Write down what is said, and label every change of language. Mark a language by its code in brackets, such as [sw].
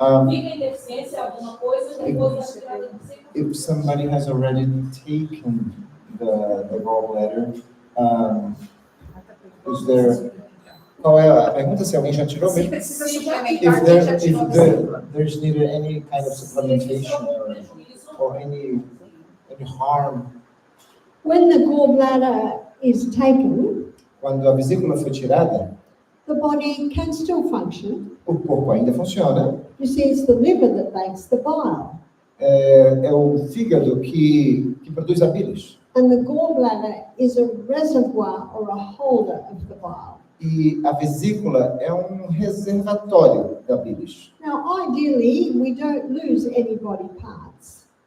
[pt] Fica em deficiência alguma coisa depois da retirada do ciclo? [en] If somebody has already taken the gallbladder, is there... [pt] Qual é a pergunta? Se alguém já tirou mesmo? Precisa suplementar, [en] If there's needed any kind of supplementation or any any harm. When the gallbladder is taken, [pt] Quando a vesícula foi tirada, [en] the body can still function. [pt] o corpo ainda funciona. [en] You see, it's the liver that makes the bile. [pt] É o fígado que produz a bilis. [en] And the gallbladder is a reservoir or a holder of the bile. [pt] E a vesícula é um reservatório da bilis. [en] Now, ideally, we don't lose any body parts.